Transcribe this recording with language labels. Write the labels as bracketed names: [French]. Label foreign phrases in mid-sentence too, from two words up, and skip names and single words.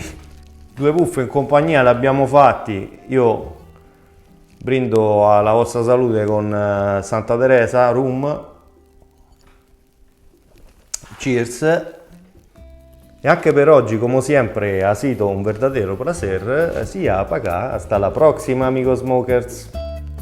[Italian] 2 puff in compagnia li abbiamo fatti, io brindo alla vostra salute con Santa Teresa Rum. Cheers! E anche per oggi, come sempre, [Spanish] ha sido un verdadero placer. Sia para acá. Hasta la próxima, amigos smokers.